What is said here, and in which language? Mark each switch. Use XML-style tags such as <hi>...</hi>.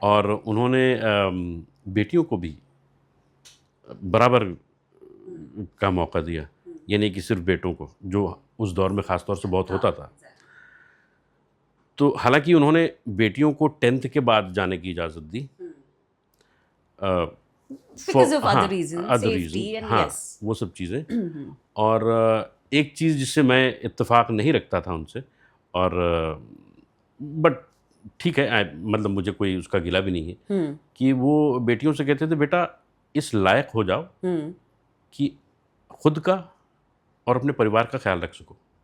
<hi>और उन्होंने बेटियों को भी बराबर का मौका दिया, ये नहीं कि सिर्फ बेटों को, जो उस दौर में ख़ास तौर से बहुत होता था. तो हालांकि उन्होंने बेटियों को 10th के बाद जाने की इजाज़त दी,</hi> <en>Because of other reasons, safety and</en> <hi>हाँ,</hi> <en>yes.</en> <hi>वो सब चीज़ें। और एक चीज़ जिससे मैं इत्तेफाक नहीं रखता था उनसे, और बट ठीक है, मतलब मुझे कोई उसका गिला भी नहीं है, कि वो बेटियों से कहते थे बेटा इस लायक हो जाओ कि खुद का और अपने परिवार का ख्याल रख सको।</hi>